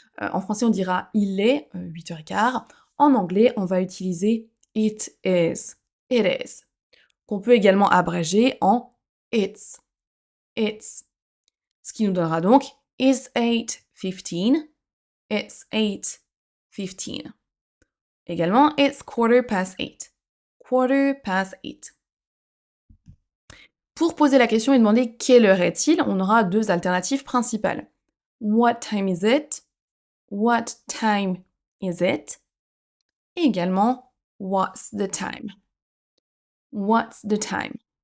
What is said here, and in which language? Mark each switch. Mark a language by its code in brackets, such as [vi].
[fr] En français, on dira il est 8h15. En anglais, on va utiliser [en] it is. It is. [fr] Qu'on peut également abréger en [en] it's. It's. [fr] Ce qui nous donnera donc is 8:15. [en] It's 8:15. [fr] Également, [en] it's quarter past 8. Quarter past 8. [fr] Pour poser la question et demander quelle heure est-il, on aura deux alternatives principales. [en] What time is it? What time is it? [fr] Et également, [en] what's the time? What's the time?